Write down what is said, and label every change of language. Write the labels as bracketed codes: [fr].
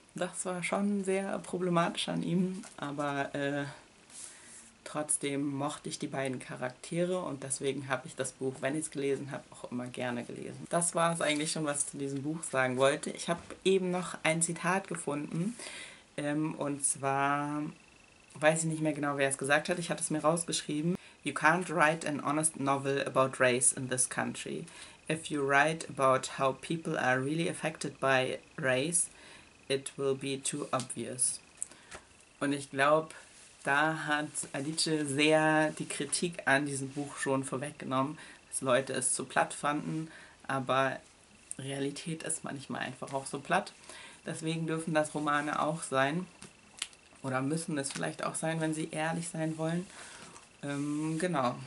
[de] Das war schon sehr problematisch an ihm, aber trotzdem mochte ich die beiden Charaktere und deswegen habe ich das Buch, wenn ich es gelesen habe, auch immer gerne gelesen. Das war es eigentlich schon, was ich zu diesem Buch sagen wollte. Ich habe eben noch ein Zitat gefunden, und zwar weiß ich nicht mehr genau, wer es gesagt hat. Ich hatte es mir rausgeschrieben. [en] You can't write an honest novel about race in this country. If you write about how people are really affected by race, it will be too obvious. [de] Und ich glaube, da hat Alice sehr die Kritik an diesem Buch schon vorweggenommen, dass Leute es zu platt fanden, aber Realität ist manchmal einfach auch so platt. Deswegen dürfen das Romane auch sein. Oder müssen es vielleicht auch sein, wenn sie ehrlich sein wollen. Genau.